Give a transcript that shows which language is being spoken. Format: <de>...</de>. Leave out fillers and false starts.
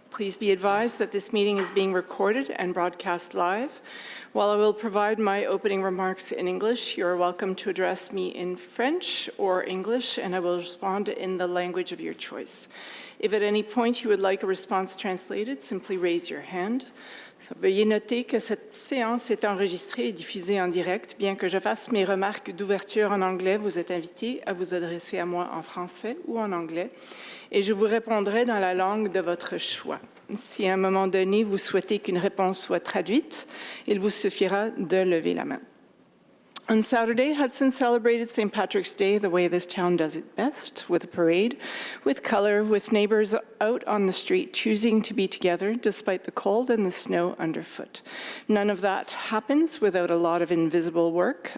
<en>Please be advised that this meeting is being recorded and broadcast live. While I will provide my opening remarks in English, you are welcome to address me in French or English, and I will respond in the language of your choice. If at any point you would like a response translated, simply raise your hand.</en> <fr>Veuillez noter que cette séance est enregistrée et diffusée en direct. Bien que je fasse mes remarques d'ouverture en anglais, vous êtes invité à vous adresser à moi en français ou en anglais et je vous répondrai dans la langue de votre choix. Si à un moment donné, vous souhaitez qu'une réponse soit traduite, il vous suffira de lever la main.</fr> <en>On Saturday, Hudson celebrated St. Patrick's Day the way this town does it best, with a parade, with color, with neighbors out on the street choosing to be together despite the cold and the snow underfoot. None of that happens without a lot of invisible work.</en>